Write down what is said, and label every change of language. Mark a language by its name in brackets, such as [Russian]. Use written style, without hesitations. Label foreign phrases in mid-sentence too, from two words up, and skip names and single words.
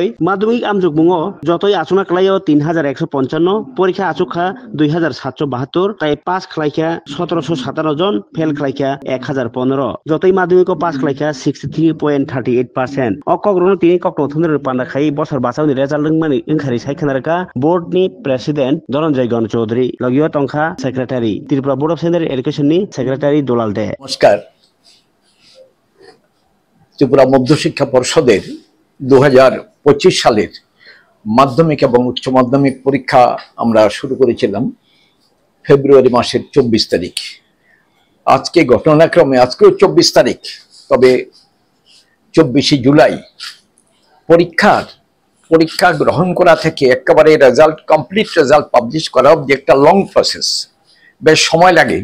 [Kok Borok] माध्यमिक आमजमुंआव जतै आसुना खालायो 3155 परीक्षा आसुखा 2772 ताई पास खालायखा 1757 जन फेल खालायखा 1015 जतै माध्यमिक पास खालायखा 63.38% अकग्रनो तिनि कक्ट थुनर पान्दाखाई बसर बासावनि रेजाल्ट मानि ओंखारि सायखनारका बोर्डनि प्रेसिडेंट धनंजय गण चौधरी लगियो टंखा सेक्रेटारि त्रिपुरा [English] board of secondary education [Kok Borok] नि सेक्रेटारि दुलाल दे। [Bangla] নমস্কার। ত্রিপুরা মধ্য শিক্ষা পরিষদের 2025 সালের মাধ্যমিক এবং উচ্চ মাধ্যমিক পরীক্ষা আমরা শুরু করেছিলাম ফেব্রুয়ারি মাসের 24 তারিখ। আজকে ঘটনাক্রমে আজকেও 24 তারিখ, তবে 24 জুলাই পরীক্ষা গ্রহণ করা থেকে একেবারে রেজাল্ট [English] complete result publish [Bangla] করা অবধি একটা [English] long process, [Bangla] বেশ সময় লাগে।